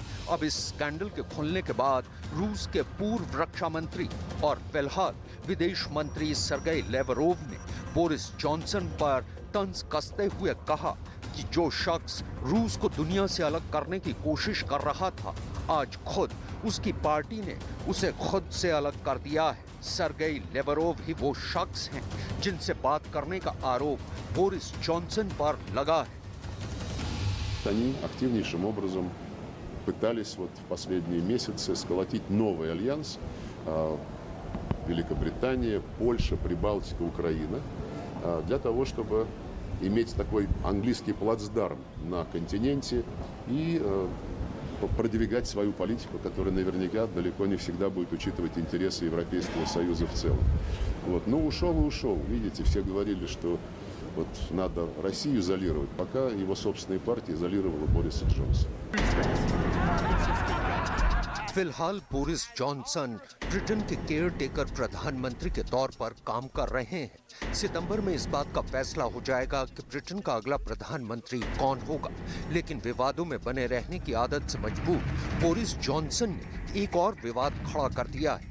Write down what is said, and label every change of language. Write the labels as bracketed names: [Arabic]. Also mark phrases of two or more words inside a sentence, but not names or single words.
[Hindi] अब इस स्कैंडल के खुलने के बाद रूस के पूर्व रक्षा मंत्री और फिलहाल विदेश मंत्री सरगेई लेवरोव ने बोरिस जॉनसन पर तंज कसते हुए कहा कि जो शख्स रूस को दुनिया से अलग करने की कोशिश कर रहा था, आज खुद उसकी पार्टी ने उसे खुद से अलग कर दिया है। सरगेई लेवरोव ही वो शख्स हैं जिनसे बात करने का आरोप बोरिस जॉनसन पर लगा है। [Russian] Они активнейшим образом пытались в последние месяцы сколотить новый альянс Великобритания, Польша, Прибалтика, Украина для того, чтобы иметь такой английский плацдарм на континенте и продвигать свою политику, которая наверняка далеко не всегда будет учитывать интересы Европейского Союза в целом. Но ушел и ушел. Видите, все говорили, что надо Россию изолировать, пока его собственная партия изолировала Бориса Джонсона. [Hindi] फिलहाल बोरिस जॉनसन ब्रिटेन के [English] care taker [Hindi] प्रधानमंत्री के तौर पर काम कर रहे हैं। सितंबर में इस बात का फैसला हो जाएगा कि ब्रिटेन का अगला प्रधानमंत्री कौन होगा, लेकिन विवादों में बने रहने की आदत से मजबूर बोरिस जॉनसन ने एक और विवाद खड़ा कर दिया है।